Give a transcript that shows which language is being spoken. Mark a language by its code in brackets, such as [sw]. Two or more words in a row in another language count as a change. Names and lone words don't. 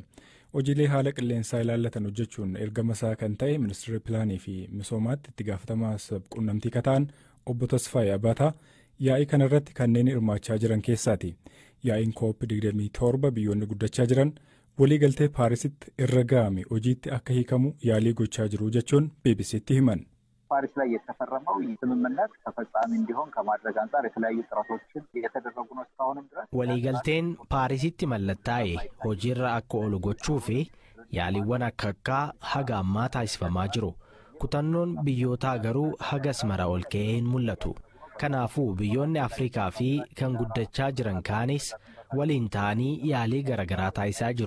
[om] Hojiilee haala qilleensaa ilaallatan hojjechuun ergama isaa kan ta'e ministeerri pilaanii fi misoomaatti itti gaafatamaa quunnamtii kataan obbo Tasfaayee Abataa yaa'ii kana irratti kanneen hirmaachaa jiran keessaati. Yaa'iin COP27 biyyoonni guddachaa jiran waliigaltee Paarisitti irra ga'ame hojiitti akka hiikamu yaalii gochaa jiru jechuun BBC'tti himan. [am] ፓሪስ ላይ የተፈረመው ስምምነት ተፈጻሚ እንዲሆን ከማድረግ አንፃር የተለያዩ ጥረቶችን እየተደረጉ ነው እስካሁንም ድረስ [om] waliigalteen Paarisitti mallattaa'e hojiirra akka oolu gochuu fi yaaliiwwan akka haga ammaa taasifamaa jiru. Kutannoon biyyootaa garuu hagas mara ol ka'ee hin mul'atu. Kanaafuu biyyoonni Afrikaa fi kan guddachaa jiran kaanis waliin ta'anii yaalii garaagaraa taasisaa jiru.